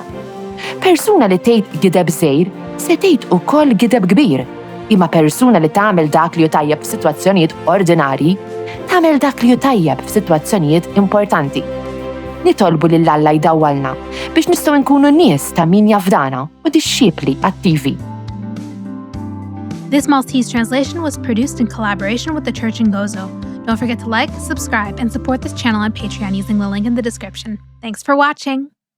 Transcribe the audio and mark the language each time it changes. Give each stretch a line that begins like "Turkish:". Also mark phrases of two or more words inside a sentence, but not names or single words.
Maltese: Persuna li tgħid gideb żgħir se tgħid ukoll gideb kbir, imma persuna li tagħmel dak li hu tajjeb f'sitwazzjonijiet ordinarji tagħmel dak li hu tajjeb f'sitwazzjonijiet importanti. Nitolbu lil Alla jdawwalna biex nistgħu nkunu nies ta' min jafdana u dixxiepli attivi.
English: This Maltese translation was produced in collaboration with the Church in Gozo. Don't forget to like, subscribe, and support this channel on Patreon using the link in the description. Thanks for watching!